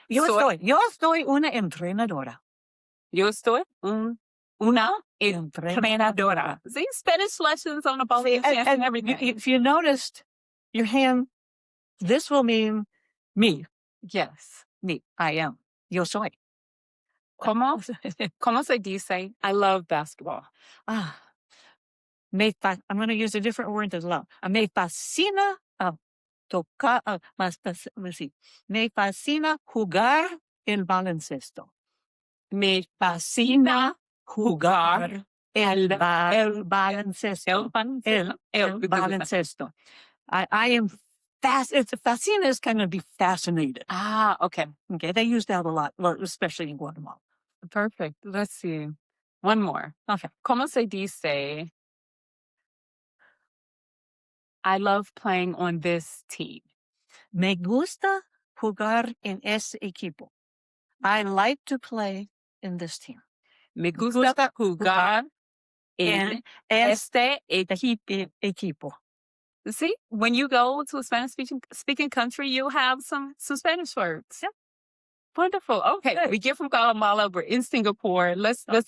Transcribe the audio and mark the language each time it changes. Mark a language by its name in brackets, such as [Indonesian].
[Spanish] Yo estoy una entrenadora. Yo estoy una entrenadora. [English] See, Spanish lessons on the ball and everything. If you noticed, your hand, this will mean me. Yes. Me. I am. [Spanish] Yo soy. ¿Cómo se dice? [English] I love basketball. I'm going to use a different word than love. [Spanish] Me fascina tocar. Me fascina jugar el baloncesto. Me fascina jugar el baloncesto. El baloncesto. [English] I am fascina is kind of be fascinated. Okay. Okay. They use that a lot, especially in Guatemala. Perfect. Let's see. One more. Okay. [Spanish] ¿Cómo se dice? [English] I love playing on this team. [Spanish] Me gusta jugar en este equipo. [English] I like to play in this team. [Spanish] Me gusta jugar en este equipo. [English] See, when you go to a Spanish-speaking country, you'll have some Spanish words. Yeah. Wonderful. Okay, we get from Guatemala. We're in Singapore. Let's